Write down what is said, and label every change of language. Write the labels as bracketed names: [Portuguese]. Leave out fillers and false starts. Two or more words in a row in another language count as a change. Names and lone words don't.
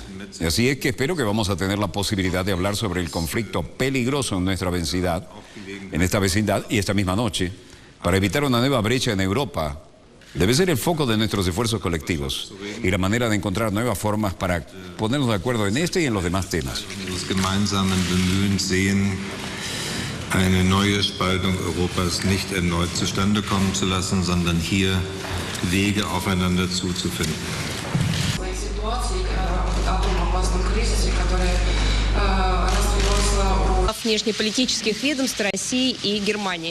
[Spanish] Y así es que espero que vamos a tener la posibilidad de hablar sobre el conflicto peligroso en nuestra vecindad, y esta misma noche, para evitar una nueva brecha en Europa. Debe ser el foco de nuestros esfuerzos colectivos y la manera de encontrar nuevas formas para ponernos de acuerdo en este y en los demás temas. [German] Eine neue Spaltung Europas nicht erneut zustande kommen zu lassen, sondern hier Wege aufeinander zuzufinden. [Russian] Внешнеполитических ведомств России и Германии.